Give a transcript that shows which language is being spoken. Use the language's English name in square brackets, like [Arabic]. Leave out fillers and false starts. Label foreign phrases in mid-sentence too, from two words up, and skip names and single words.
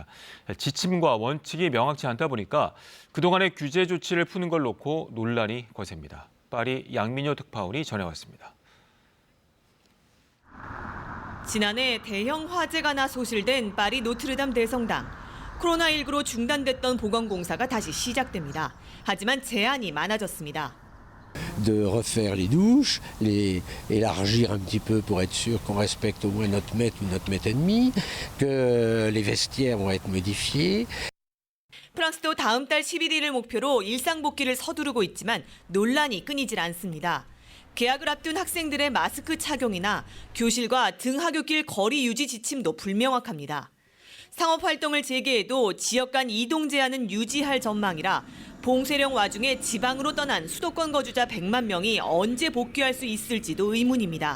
[Korean] 지침과 원칙이 명확치 않다 보니까 그동안의 규제 조치를 푸는 걸 놓고 논란이 거셉니다. 파리 양민효 특파원이 전해왔습니다. 지난해 대형 화재가 나 소실된 파리 노트르담 대성당. 코로나19로 중단됐던 보건공사가 다시 시작됩니다. 하지만 제한이 많아졌습니다. [French] de refaire les douches, les élargir un petit peu pour être sûr qu'on respecte au moins notre mètre ou notre mètre et demi, que les vestiaires vont être modifiés. [Korean] 프랑스도 다음 달 11일을 목표로 일상 복귀를 서두르고 있지만 논란이 끊이질 않습니다. 개학을 앞둔 학생들의 마스크 착용이나 교실과 등하굣길 거리 유지 지침도 불명확합니다. 상업 활동을 재개해도 지역 간 이동 제한은 유지할 전망이라 봉쇄령 와중에 지방으로 떠난 수도권 거주자 100만 명이 언제 복귀할 수 있을지도 의문입니다.